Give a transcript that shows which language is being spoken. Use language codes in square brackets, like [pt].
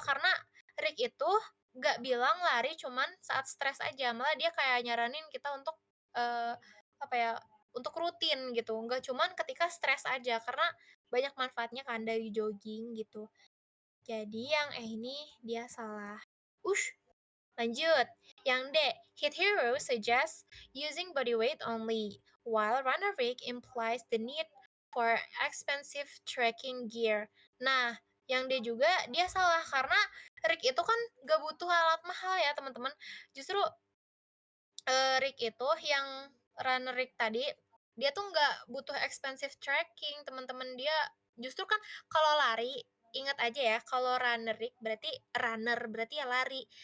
[id] Karena Rick itu nggak bilang lari cuman saat stres aja, malah dia kayak nyaranin kita untuk, eee, apa ya, untuk rutin gitu, nggak cuman ketika stres aja, karena banyak manfaatnya kan dari jogging gitu. Jadi yang E ini dia salah. Ush, lanjut. [en] Yang D, hit hero suggests using body weight only, while runner rig implies the need for expensive trekking gear. [id] Nah, yang D juga dia salah karena rig itu kan gak butuh alat mahal ya teman-teman. Justru rig itu yang runner rig tadi, dia tuh nggak butuh [en] expensive trekking [id] teman-teman. Dia justru kan kalau lari, ingat aja ya, kalau runner rig berarti runner, berarti ya lari.